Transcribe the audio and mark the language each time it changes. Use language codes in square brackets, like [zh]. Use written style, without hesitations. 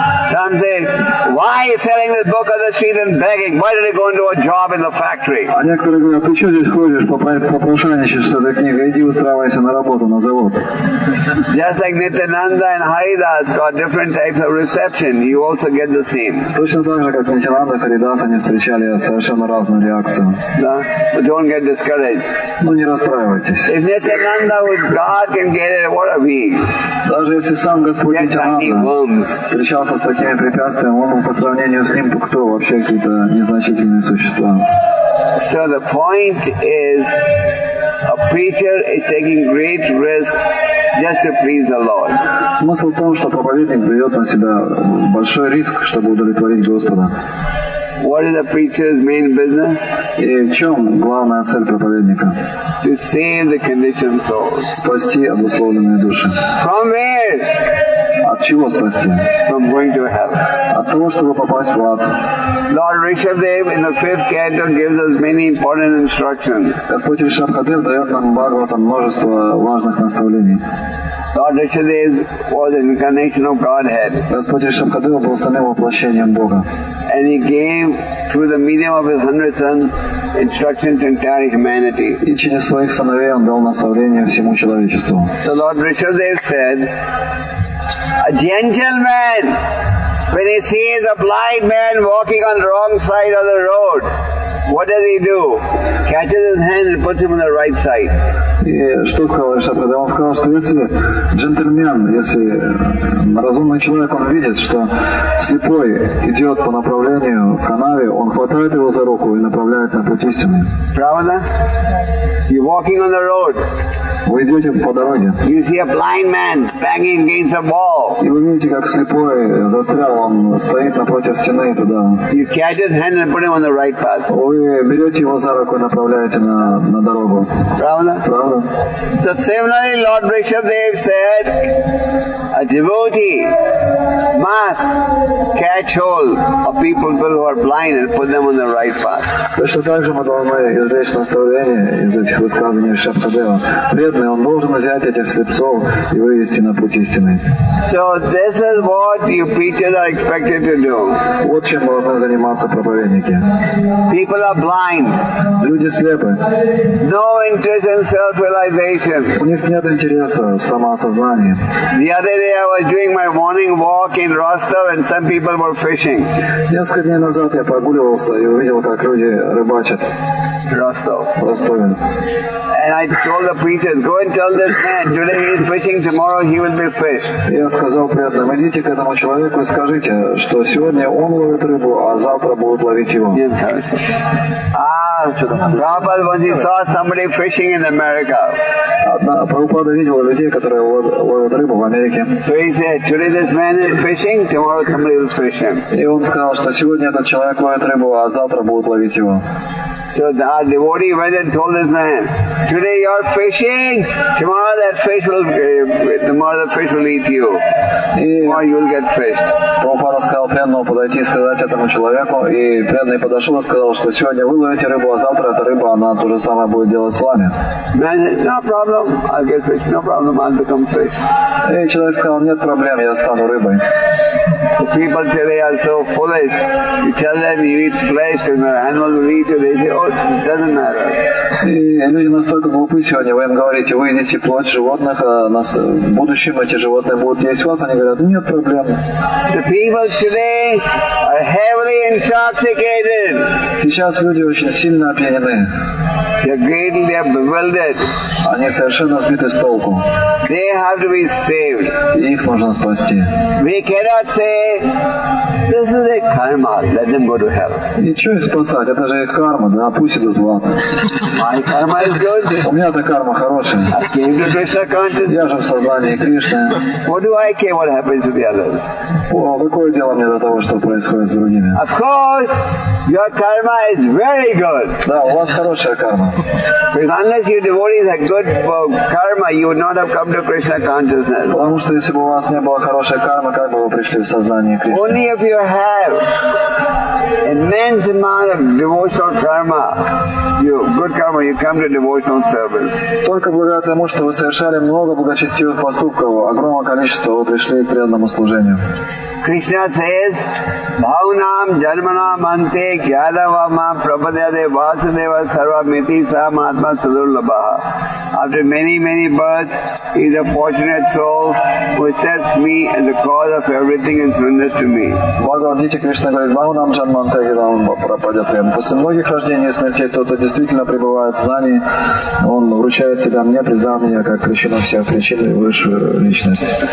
[en] Some say, why are you selling this book on the street and begging? Why did you go into a job in the factory? [ru] А некоторые говорят, ты что здесь ходишь, попрошайничаешь с этой книгой, иди устраивайся на работу, на завод. [en] Just like Nityananda and Haridas got different types of reception, you also get the same. [ru] Точно так же, как Нитянанда и Харидас, они встречали совершенно разную реакцию. [en] But don't get discouraged. [ru] Ну не расстраивайтесь. [en] If Nityananda with God can get it, what are we? [ru] Даже если сам Господь Нитянанда встречался с такими препятствиями, он по сравнению с ним кто? Вообще какие-то незначительные существа. [en] So the point is, a preacher is taking great risk just to please the Lord. [ru] Смысл в том, что проповедник берет на себя большой риск, чтобы удовлетворить Господа. [en] What is the preacher's main business? [ru] И в чем главная цель проповедника? [en] To save the conditioned soul. [ru] Спасти обусловленные души. [en] From where? [ru] От чего спасти? [en] From going to hell. [ru] От того, чтобы попасть в ад. [en] Lord Rishabdev in the 5th canto gives us many important instructions. [ru] Господь Ришабхадев дает нам в Бхагаватам множество важных наставлений. [en] Lord Rishabdev was an incarnation of Godhead. [ru] Господь Ришабхадев был самим воплощением Бога. [en] And he gave, through the medium of his 100 sons, instruction to entire humanity. [ru] И через своих сыновей он дал наставление всему человечеству. [en] So Lord Rishabdev said, a gentleman, when he sees a blind man walking on the wrong side of the road, what does he do? Catches his hand and puts him on the right side. [ru] И что сказал Ришабхадев? Он сказал, что если джентльмен, если разумный человек, он видит, что слепой идет по направлению к канаве, он хватает его за руку и направляет на путь истины. [en] Pravada, you're walking on the road. [ru] Вы идете по дороге. [en] You see a blind man banging against a wall. [ru] И вы видите, как слепой застрял, он стоит напротив стены туда. [en] You catch his hand and put him on the right path. [ru] Вы берете его за руку и направляете на дорогу. Pravada? Правда? [en] So similarly, Lord Rishabdev said, a devotee must catch hold of people who are blind and put them on the right path. [ru] Точно так же мы должны извлечь наставление из этих высказываний Ришабхадева. Преданный, он должен взять этих слепцов и вывести на путь истины. [en] So this is what you preachers are expected to do. [ru] Вот чем должны заниматься проповедники. [en] People are blind. [ru] Люди слепы. [en] No interest in self-realization. [ru] У них нет интереса в самоосознании. [en] The other day I was doing my morning walk in Rostov and some people were fishing. [ru] Несколько дней назад я прогуливался и увидел, как люди рыбачат в Ростове. [en] And I told the preachers, go and tell this man, today he is fishing, tomorrow he will be fished. [ru] Я сказал преданным, идите к этому человеку и скажите, что сегодня он ловит рыбу, а завтра будут ловить его. [en] Prabhupada once he saw somebody fishing in America. [ru] Прабхупада видел людей, которые ловят рыбу в Америке. [en] So he said, today this man is fishing, tomorrow somebody will fish him. [ru] И он сказал, что сегодня этот человек ловит рыбу, а завтра будут ловить его. [en] So the devotee went and told this man, today you are fishing, tomorrow the fish will eat you. Tomorrow you will get fished. [ru] Прабхупада сказал преданному подойти и сказать этому человеку, и преданный подошел и сказал, что сегодня вы ловите рыбу, а завтра эта рыба, она то же самое будет делать с вами. [en] Man said, no problem, I'll get fish, no problem, I'll become fish. [ru] И человек сказал, нет проблем, я стану рыбой. [en] So people today are so foolish. You tell them you eat flesh and the animals will eat you, they say, oh, it doesn't matter. [ru] И люди настолько глупы сегодня, вы им говорите, вы едите плоть животных, а в будущем эти животные будут есть вас, они говорят, нет проблем. [en] The people today are heavily intoxicated. [ru] Сейчас люди очень сильно опьянены. [en] They're greatly bewildered. [ru] Они совершенно сбиты с толку. [en] They have to be saved. [ru] И их нужно спасти. [en] We cannot say, this is a karma, let them go to hell. [ru] И что их спасать? Это же их карма, да, пусть идут в ад. [en] My karma is good. [ru] У меня-то карма хорошая. [en] I came to Krishna consciousness. [ru] Я же в сознании Кришны. [en] What do I care what happens to the others? [ru] О, какое дело мне до того, что происходит с другими? [en] Of course, your karma is very good. [ru] Да, у вас хорошая карма. [en] Because unless you devotees had good karma, you would not have come to Krishna consciousness. [ru] Потому что если бы у вас не было хорошей кармы, как бы вы пришли в сознание Кришны? [en] Only if you have immense amount of devotional karma, good karma, you come to devotional service. [ru] Только благодаря тому, что вы совершали много благочестивых поступков, огромное количество, вы пришли к преданному служению. [en] Krishna says, [sa] Bhaunam Janmanam Ante Gyadavama Prabhadyade Vasudeva Sarvamiti Samatma Sadurlabha. [en] After many, many births, he is a fortunate soul who accepts me as the cause of everything and surrenders to me. [ru] В Бхагавад-гите Кришна говорит, [sa] Бхаунам Джанманте Gyadavama Prabhadyade. [ru] После многих рождений и смертей кто-то действительно пребывает в знании, он вручает себя мне, признав меня как причину всех причин и высшую личность.